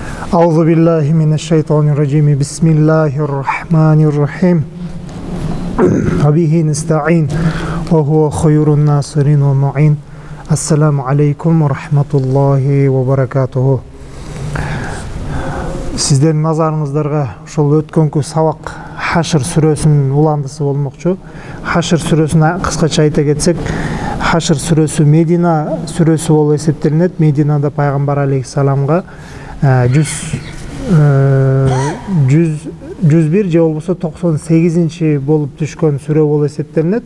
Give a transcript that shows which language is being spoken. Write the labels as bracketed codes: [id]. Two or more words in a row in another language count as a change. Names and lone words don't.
[ar] أعوذ بالله من الشيطان الرجيم. بسم الله الرحمن الرحيم. وبه نستعين وهو خير ناصرين ومعين. السلام عليكم ورحمة الله وبركاته. [ky] Сиздердин назарыңыздарга ошол өткөнкү сабак Хашр сүрөсүнүн уландысы болмокчу. Хашр сүрөсүн кыскача айта кетсек, Хашр сүрөсү Медина сүрөсү болуп эсептелинет. Мединада пайгамбар алейхиссаламга 101 же болбосо 98 болуп түшкөн сүрө болуп эсептелинет.